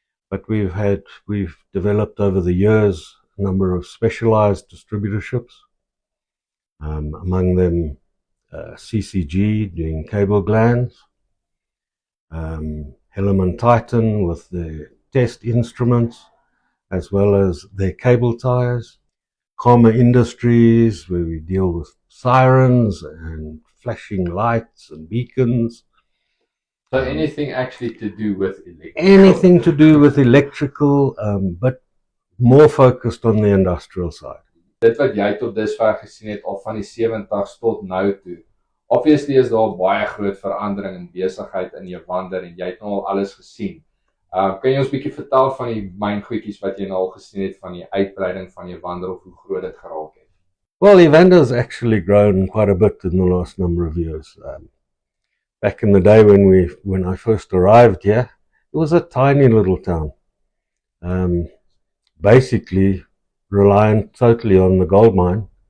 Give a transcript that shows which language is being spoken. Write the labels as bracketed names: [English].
[English] But we've developed over the years a number of specialized distributorships, among them CCG doing cable glands, Helaman Titan with their test instruments, as well as their cable tires, Karma Industries, where we deal with sirens and flashing lights and beacons. So anything actually to do with electrical? Anything to do with electrical, but more focused on the industrial side. [Afrikaans] Dit wat jy tot dusver gesien het, al van die 70s tot nou toe, obviously is daar baie groot verandering in besigheid in Evander en jy het nou al alles gesien. Kan jy ons bietjie vertel van die myngoedjies wat jy nou al gesien het van die uitbreiding van Evander of hoe groot dit geraak het? [English] Well, Evander's actually grown quite a bit in the last number of years. Back in the day when I first arrived here, it was a tiny little town. Basically reliant totally on the gold mine.